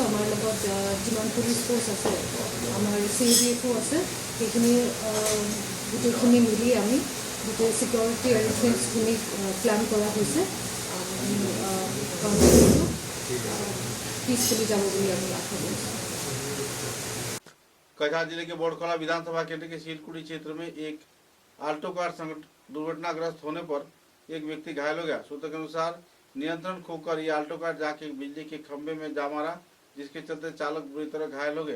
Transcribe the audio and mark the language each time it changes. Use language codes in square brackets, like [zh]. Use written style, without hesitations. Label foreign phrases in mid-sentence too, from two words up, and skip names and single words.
[as] আমাৰ লগত যিমান পুলিচ ফ'ৰ্চ আছে, আমাৰ CADFও আছে, সেইখিনি গোটেইখিনি মিলি আমি গোটেই [en] security arrangements [as] প্লান কৰা হৈছে। কাউণ্টিংটো পিছফুলি যাব বুলি আমি আশা কৰিছোঁ। [hi] कछार जिले के बोड़खला विधानसभा केंद्र के सीलकुड़ी क्षेत्र में एक आल्टो कार दुर्घटनाग्रस्त होने पर एक व्यक्ति घायल हो गया। सूत्र के अनुसार नियंत्रण खोकर ये आल्टो कार जाके बिजली के खंभे में जा मारा, जिसके चलते चालक बुरी तरह घायल हो गए।